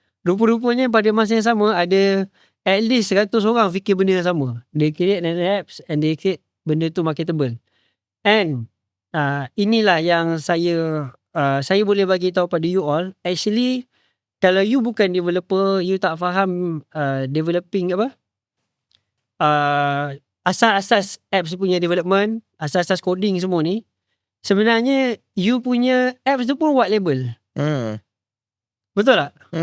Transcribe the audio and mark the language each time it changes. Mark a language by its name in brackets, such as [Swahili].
[Malay] Rupa-rupanya pada masa yang sama ada [English] at least [Malay] 100 orang fikir benda yang sama. [English] They create an apps and they create [Malay] benda tu [English] marketable. [Malay] And inilah yang saya boleh bagi tahu pada [English] you all. [Malay] Actually, kalau you bukan developer, you tak faham developing asas-asas apps punya development, asas-asas coding semua ni, sebenarnya you punya apps tu pun white label. Betul tak?